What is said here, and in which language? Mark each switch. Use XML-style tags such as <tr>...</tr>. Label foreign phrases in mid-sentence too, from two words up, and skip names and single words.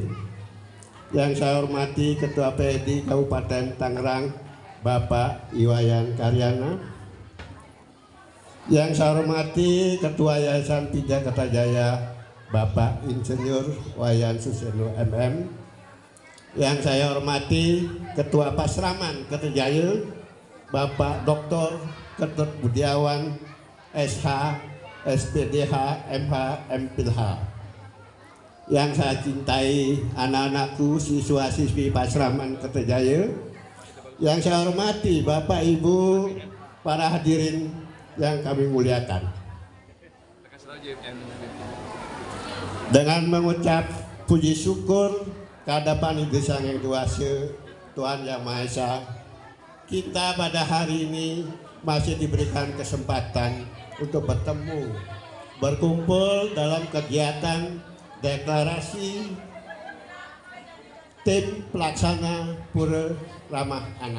<id>Yang saya hormati Ketua PHD Kabupaten Tangerang Bapak Iwayan Karyana. Yang saya hormati Ketua Yayasan Pija Kertajaya Bapak Insinyur Wayan Suseno MM. Yang saya hormati Ketua Pasraman Kertajaya Bapak Dr. Ketut Budiawan SH SPDH MH MPilH. Yang saya cintai anak-anakku siswa-siswi Pasraman Kertajaya. Yang saya hormati Bapak Ibu para hadirin yang kami muliakan. Dengan mengucap puji syukur kehadapan Ibu Sang Hyang Widi Tuhan Yang Maha Esa, kita pada hari ini masih diberikan kesempatan untuk bertemu, berkumpul dalam kegiatan deklarasi tim pelaksana Pura Ramah Anak.</id>